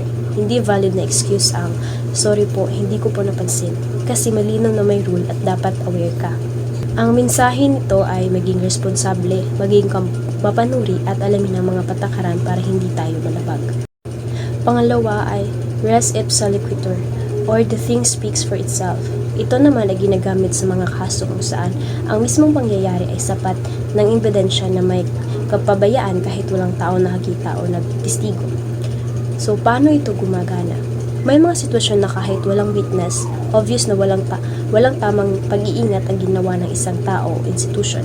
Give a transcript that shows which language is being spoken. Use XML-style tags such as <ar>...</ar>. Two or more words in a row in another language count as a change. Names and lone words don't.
<tl>Hindi valid na excuse ang, sorry po, hindi ko po napansin. Kasi malinaw na may rule at dapat aware ka. Ang mensahe nito ay maging responsable, maging mapanuri at alamin ang mga patakaran para hindi tayo malabag. Pangalawa ay</tl> <la>res ipsa loquitur,</la> <en>or the thing speaks for itself.</en> <tl>Ito naman ay ginagamit sa mga kaso kung saan ang mismong pangyayari ay sapat ng ebidensya na may kapabayaan kahit walang tao nakakita o nagtestigo. So, paano ito gumagana? May mga sitwasyon na kahit walang witness, obvious na walang tamang pag-iingat ang ginawa ng isang tao o institusyon.</tl>